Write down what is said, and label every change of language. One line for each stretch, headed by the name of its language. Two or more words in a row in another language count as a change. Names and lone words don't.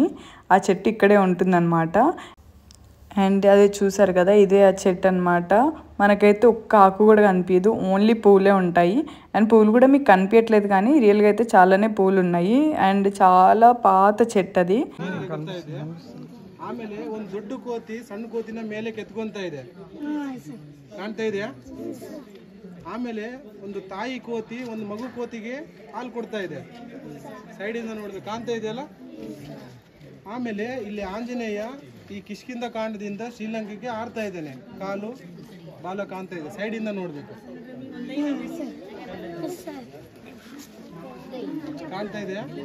Telugu: ఆ చెట్టు ఇక్కడే ఉంటుందన్నమాట. అండ్ అదే చూసారు కదా, ఇదే ఆ చెట్టు అనమాట. మనకైతే ఒక్క ఆకు కూడా కనిపించదు, ఓన్లీ పూలే ఉంటాయి. అండ్ పూలు కూడా మీకు కనిపించట్లేదు, కానీ రియల్గా అయితే చాలానే పూలు ఉన్నాయి. అండ్ చాలా పాత చెట్టు అది.
Kannada: ಆಮೇಲೆ ಒಂದು ದೊಡ್ಡ ಕೋತಿ ಸಣ್ಣ ಕೋತಿನ ಮೇಲೆ ಕೆತ್ಕೊಂತ ಇದೆ, ಕಾಣ್ತಾ ಇದೆಯಾ? ಆಮೇಲೆ ಒಂದು ತಾಯಿ ಕೋತಿ ಒಂದು ಮಗು ಕೋತಿಗೆ ಹಾಲು ಕೊಡ್ತಾ ಇದೆ, ಸೈಡಿಂದ ನೋಡಿದ್ರೆ ಕಾಣ್ತಾ ಇದೆಯಲ್ಲ. ಆಮೇಲೆ ಇಲ್ಲಿ ಆಂಜನೇಯ ಈ ಕಿಷ್ಕಿಂದ ಕಾಂಡದಿಂದ ಶ್ರೀಲಂಕೆಗೆ ಆರ್ತಾ ಇದ್ದಾನೆ, ಕಾಲು ಬಾಲ ಕಾಣ್ತಾ ಇದೆ, ಸೈಡಿಂದ ನೋಡ್ಬೇಕು, ಕಾಣ್ತಾ ಇದೆಯಾ?